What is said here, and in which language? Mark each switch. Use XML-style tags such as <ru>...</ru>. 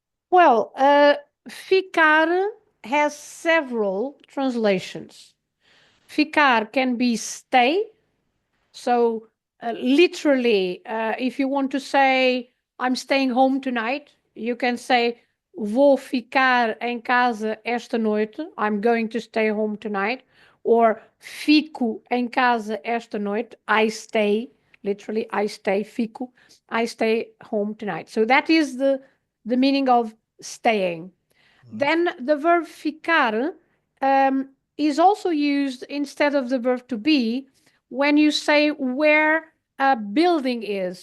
<en>Well, ficar has several translations. Ficar can be stay. So literally, if you want to say, I'm staying home tonight, you can say,</en> <pt>vou ficar em casa esta noite.</pt> <en>I'm going to stay home tonight.</en> <pt>Or fico em casa esta noite.</pt> <en>I stay, literally, I stay, fico. I stay home tonight. So that is the meaning of staying. Then the verb ficar is also used instead of the verb to be when you say where a building is.</en>